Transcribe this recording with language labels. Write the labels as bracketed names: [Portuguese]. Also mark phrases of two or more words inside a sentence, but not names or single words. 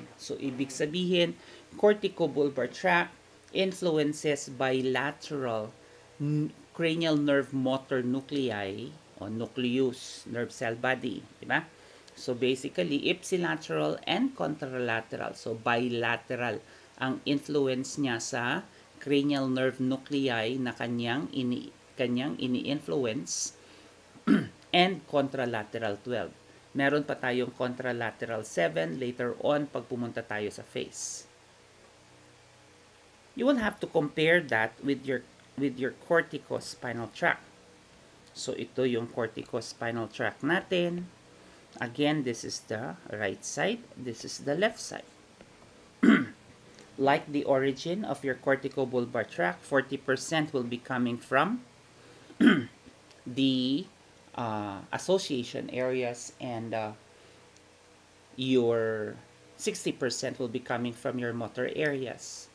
[English] So [Filipino] ibig sabihin, [English] corticobulbar tract influences bilateral cranial nerve motor nuclei o nucleus, nerve cell body, [Filipino] di ba? [English] So basically, ipsilateral and contralateral. [Filipino] So bilateral ang influence niya sa [English] cranial nerve nuclei [Filipino] na kanyang ini-influence [English] and contralateral 12. [Filipino] Meron pa tayong contralateral 7 [English] later on [Filipino] pag pumunta tayo sa face. [English] You will have to compare that with your corticospinal tract. [Filipino] So ito yung [English] corticospinal tract [Filipino] natin. [English] Again, this is the right side, this is the left side. Like the origin of your corticobulbar tract, 40% will be coming from the association areas, and your 60% will be coming from your motor areas.